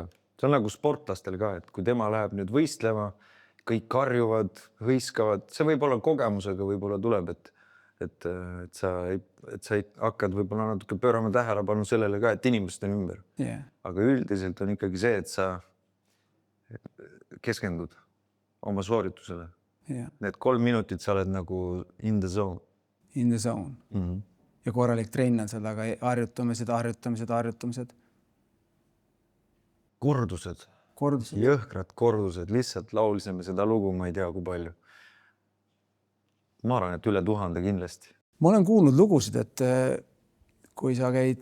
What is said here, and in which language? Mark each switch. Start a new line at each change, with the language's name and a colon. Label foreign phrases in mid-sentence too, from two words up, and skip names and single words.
Estonian: See on nagu sportlastel ka, et kui tema läheb nüüd võistlema, kõik karjuvad, hõiskavad, see võib olla kogemusega võib-olla tuleb, et sa hakkad võib-olla natuke pöörama tähelepanu sellele ka, et inimesed on ümber. Aga üldiselt on ikkagi see, et sa keskendud oma sooritusele. Need 3 minutit sa oled nagu
English: in the zone. In the zone.
Estonian: Ja korralik trenn on seal taga, harjutamised. Kordused. Jõhkrad kordused, lihtsalt laulisime seda lugu, ma ei tea, kui palju. Ma arvan, et üle 1000 kindlasti. Ma olen kuulnud lugusid, et kui sa käid...